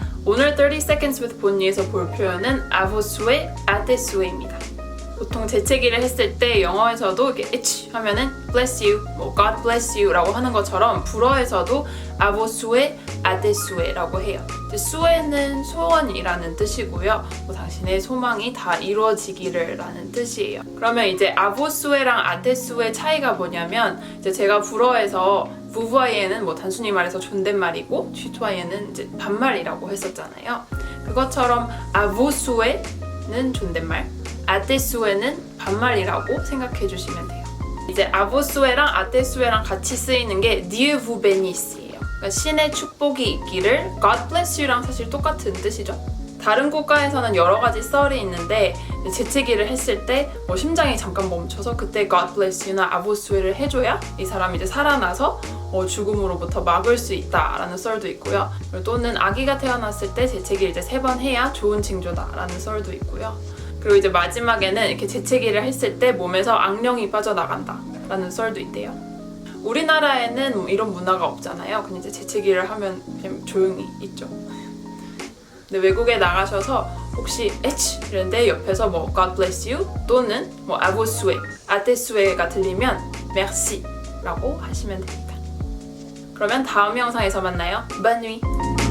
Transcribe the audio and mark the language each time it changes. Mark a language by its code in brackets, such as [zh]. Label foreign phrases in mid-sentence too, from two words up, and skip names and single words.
[ko] 오늘 [en] 30 seconds with [ko] 본니에서 볼 표현은 [fr] à vos souhaits, à tes souhaits [ko] 입니다. 보통 재채기를 했을 때 영어에서도 이렇게 itch 하면은 [en] bless you, [ko] 뭐 [en] God bless you [ko] 라고 하는 것처럼 불어에서도 [fr] à vos souhaits, à tes souhaits [ko] 라고 해요. souhait는 소원이라는 뜻이고요. 뭐 당신의 소망이 다 이루어지기를 라는 뜻이에요. 그러면 이제 [fr] à vos souhaits [ko] 랑 [fr] à tes souhaits [ko] 차이가 뭐냐면 이제 제가 불어에서 부부아이에는 뭐 단순히 말해서 존댓말이고 쥐토아이에는 이제 반말이라고 했었잖아요. 그것처럼 [fr] à vos souhaits [ko] 는 존댓말, [fr] à tes souhaits [ko] 는 반말이라고 생각해 주시면 돼요. 이제 [fr] à vos souhaits [ko] 랑 [fr] à tes souhaits [ko] 랑 같이 쓰이는 게 [fr] Dieu vous bénisse [ko] 예요. 그러니까 신의 축복이 있기를 [en] God bless you [ko] 랑 사실 똑같은 뜻이죠. 다른 국가에서는 여러 가지 썰이 있는데 재채기를 했을 때 뭐 심장이 잠깐 멈춰서 그때 [en] God bless you [ko] 나 [fr] à vos souhaits [ko] 를 해줘야 이 사람이 이제 살아나서 죽음으로부터 막을 수 있다라는 썰도 있고요. 또는 아기가 태어났을 때 재채기를 이제 3번 해야 좋은 징조다라는 썰도 있고요. 그리고 이제 마지막에는 이렇게 재채기를 했을 때 몸에서 악령이 빠져나간다 라는 썰도 있대요. 우리나라에는 이런 문화가 없잖아요. 그냥 이제 재채기를 하면 그냥 조용히 있죠. 근데 외국에 나가셔서 혹시 에치 이랬는데 옆에서 뭐 [en] God bless you [ko] 또는 뭐 [fr] à vos souhaits, à tes souhaits [ko] 가 들리면 merci 라고 하시면 됩니다. 그러면 다음 영상에서 만나요. [fr] Bonne nuit!